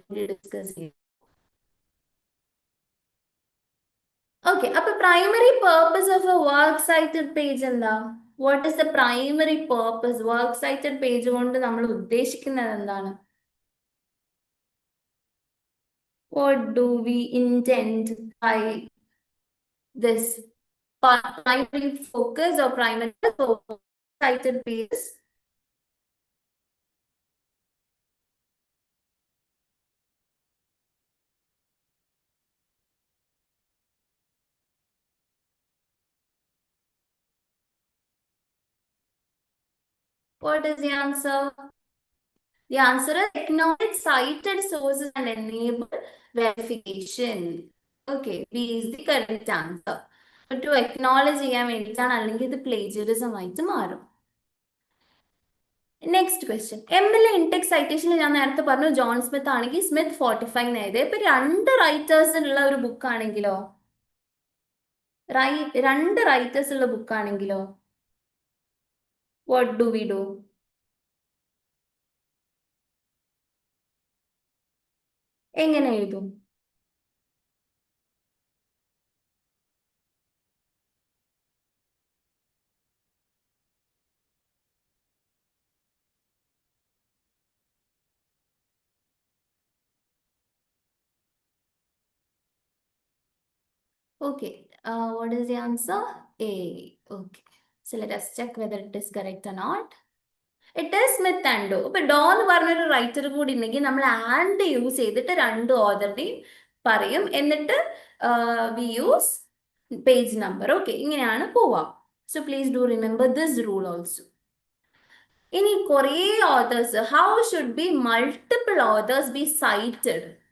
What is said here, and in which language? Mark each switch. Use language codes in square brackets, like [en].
[ml] Discuss ചെയ്യാം. [en] Okay, അപ്പൊ primary purpose of a work cited page എന്താ? What is the primary purpose? Work cited page [ml] കൊണ്ട് നമ്മൾ ഉദ്ദേശിക്കുന്നത് എന്താണ്? [en] What do we intend by this primary focus or primary cited pages? What is the answer? The answer is acknowledge cited sources and enable verification. Okay, B is the correct answer. But to acknowledge [ml] ചെയ്യാൻ വേണ്ടിയിട്ടാണ്, അല്ലെങ്കിൽ ഇത് plagiarism ആയിട്ട് മാറും. Next question, MLA Intex സൈറ്റേഷനിൽ ഞാൻ നേരത്തെ പറഞ്ഞു John Smith ആണെങ്കിൽ സ്മിത്ത് 45 എഴുതിയത്. ഇപ്പൊ രണ്ട് റൈറ്റേഴ്സിനുള്ള ഒരു ബുക്ക് ആണെങ്കിലോ? രണ്ട് റൈറ്റേഴ്സ് ഉള്ള ബുക്ക് ആണെങ്കിലോ [en] What do we do? [ml] എങ്ങനെ എഴുതും? [en] Okay, what is the answer? A. Okay, so let us check whether it is correct or not. It is Smith and Doe. [ml] ഇപ്പൊ ഡോ എന്ന് പറഞ്ഞൊരു റൈറ്റർ കൂടി ഉണ്ടെങ്കിൽ നമ്മൾ ആൻഡ് യൂസ് ചെയ്തിട്ട് രണ്ട് ഓതറിനെയും പറയും, എന്നിട്ട് [en] We use page number. Okay, [ml] ഇങ്ങനെയാണ് പോവാം. [en] So please do remember this rule also. ഇനി കുറേ authors, how should be multiple authors be cited?